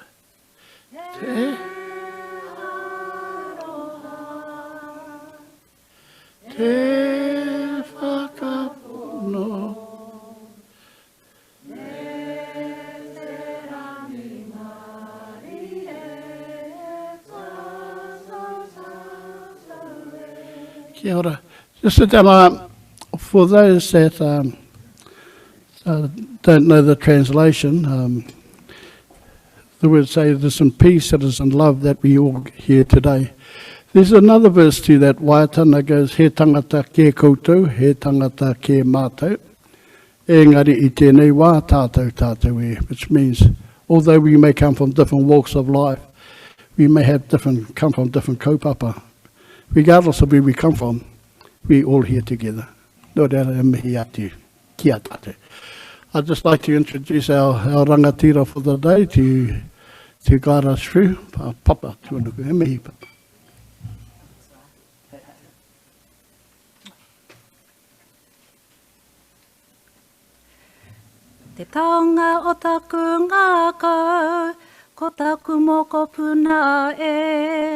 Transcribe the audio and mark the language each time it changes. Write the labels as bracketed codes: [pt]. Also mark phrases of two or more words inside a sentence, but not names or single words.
[mi] Te aroha, te whakapono, kia ora. [en] Just for those that don't know the translation, the words say it is in peace, it is in love that we all hear today. There's another verse to that waiatana goes, [mi] he tangata ke koutou, he tangata ke mātou, engari I tēnei wā tātou e, [en] which means, although we may come from different walks of life, we may have come from different kaupapa. Regardless of where we come from, we're all here together. [mi] No reira e mihi atu, kia tātou. [en] I'd just like to introduce our rangatira for the day to guide us through. [mi] Papa, tuanuku, e mihi papa. Te taonga o taku ngākau, ko taku moko puna e.